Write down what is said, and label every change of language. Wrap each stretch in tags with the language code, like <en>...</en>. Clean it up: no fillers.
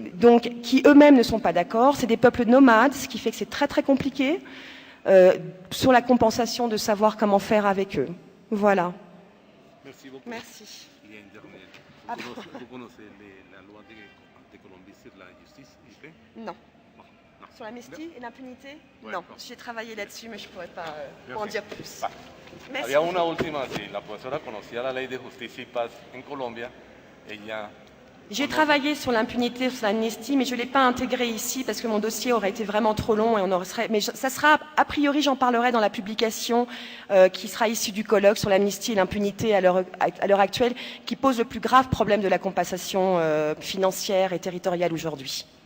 <fr>Donc, qui eux-mêmes ne sont pas d'accord. C'est des peuples nomades, ce qui fait que c'est très très compliqué sur la compensation de savoir comment faire avec eux. Voilà. Merci beaucoup. Merci. Il y a une dernière. Vous connaissez la loi de Colombie sur la justice? Non. Sur l'amnistie et l'impunité? Ouais, non. J'ai travaillé là-dessus, mais je ne pourrais pas en dire plus. Merci.</fr> <es>Había una última, si la profesora conocía la ley de justicia y paz en Colombia, ella...</es> <fr>J'ai travaillé sur l'impunité, sur l'amnistie, mais je ne l'ai pas intégré ici parce que mon dossier aurait été vraiment trop long et on aurait... Mais ça sera, a priori, j'en parlerai dans la publication qui sera issue du colloque sur l'amnistie et l'impunité à l'heure actuelle, qui pose le plus grave problème de la compensation financière et territoriale aujourd'hui.</fr>